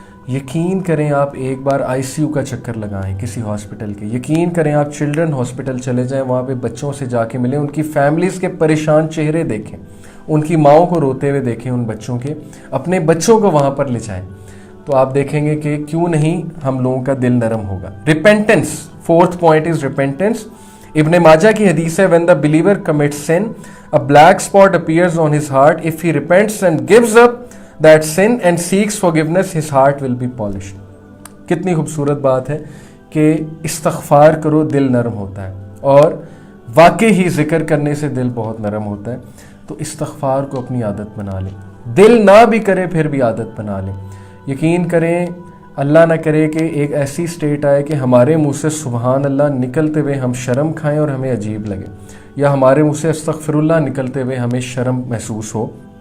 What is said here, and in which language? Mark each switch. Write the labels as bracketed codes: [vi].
[hi] यकीन करें आप एक बार ICU का चक्कर लगाएं किसी हॉस्पिटल के, यकीन करें आप चिल्ड्रन हॉस्पिटल चले जाएं, वहाँ पे बच्चों से जाके मिलें, उनकी फैमिलीज़ के परेशान चेहरे देखें, उनकी माओं को रोते हुए देखें, उन बच्चों के, अपने बच्चों को वहाँ पर ले जाएं, तो आप देखेंगे कि क्यों नहीं हम लोगों का दिल नरम होगा। [en] Repentance, 4th point is repentance. [hi] इब्ने माजा की हदीस है, [en] When the believer commits sin, a black spot appears on his heart. If he repents and gives up that sin and seeks forgiveness, his heart will be polished. [hi] कितनी खूबसूरत बात है कि इस्तग़फ़ार करो, दिल नरम होता है, और वाकई ही जिक्र करने से दिल बहुत नरम होता है। तो इस्तग़फ़ार को अपनी आदत बना लें, दिल ना भी करे फिर भी आदत बना लें। यकीन करें अल्लाह ना करे कि एक ऐसी स्टेट आए कि हमारे मुंह से सुबहान अल्लाह निकलते हुए हम शर्म खाएं और हमें अजीब लगे, या हमारे मुंह से अस्तग़फ़िरुल्लाह निकलते हुए हमें शर्म महसूस हो।